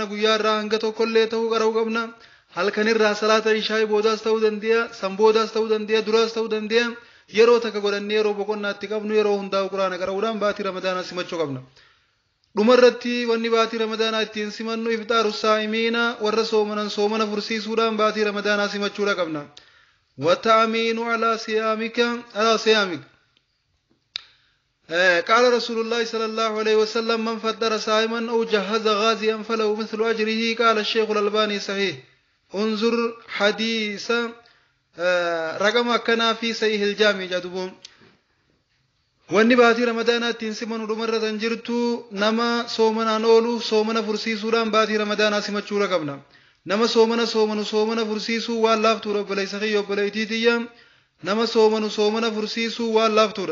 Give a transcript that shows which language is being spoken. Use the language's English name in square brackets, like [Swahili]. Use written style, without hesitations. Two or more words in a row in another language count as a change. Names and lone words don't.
[Oromo] guyyaa irraa hanga tokkollee ta'uu qara'uu qabna halkanirraa salaata ishaa boodaas ta'uu dandeenya sanboodaas ta'uu dandeenya duraas ta'uu dandeenya yeroo takka godhannee yeroo boqonnaatti qabnu yeroo hundaa'u quraana qara'uudhaan baatii ramadaanaa simachuu qabna dhumarratti wanni baatii ramadaanaa ittiin simannu iftaaru saa'imiina warra soomana fursiisuudhaan baatii ramadaanaa simachuudha qabna [Arabic] وتأمين على صيامك. قال رسول الله صلى الله عليه وسلم من فطر صائما أو جهز غازيا فله مثل أجره. قال الشيخ الألباني صحيح. انظر حديث رقم كنا في صحيح الجامع جدبون. [Oromo] wanni baatii ramadaanaatti siman dhumarra jirtu nama soomanaan oolu soomana fursiisuudhaan baatii ramadaanaa simachuu qabna. nama soomana fursiisuu waan laaftuudha obboleessa kiyya obboleettiitiyya. nama soomana fursiisuu waan laaftuudha.